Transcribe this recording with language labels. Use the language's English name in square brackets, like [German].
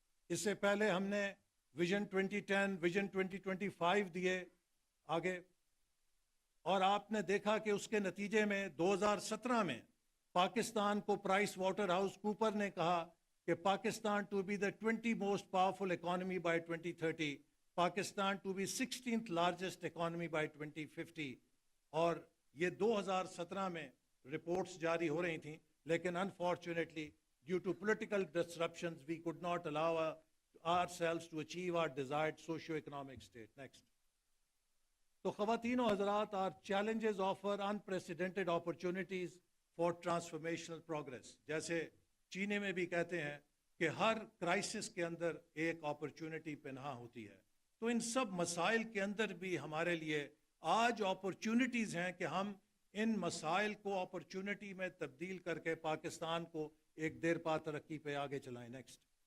[Urdu] اس سے پہلے ہم نے ویژن 2010 ویژن 2025 دیے آگے، اور آپ نے دیکھا کہ اس کے نتیجے میں 2017 میں پاکستان کو پرائس واٹر ہاؤس کوپر نے کہا کہ [English] Pakistan to be the 20 most powerful economy by 2030، Pakistan to be 16th largest economy by 2050، [Urdu] اور یہ 2017 میں رپورٹس جاری ہو رہی تھیں، [English] لیکن unfortunately due to political disruptions we could not allow ourselves to achieve our desired socio-economic state. Next. [Urdu] تو خواتین و حضرات، [English] our challenges offer unprecedented opportunities for transformational progress. [Urdu] جیسے چینے میں بھی کہتے ہیں کہ ہر کرائسس کے اندر ایک اپرچونٹی پنہاں ہوتی ہے، تو ان سب مسائل کے اندر بھی ہمارے لیے آج اپرچونٹیز ہیں کہ ہم ان مسائل کو اپرچونٹی میں تبدیل کر کے پاکستان کو ایک دیر پا ترقی پہ آگے چلائیں۔ نیکسٹ۔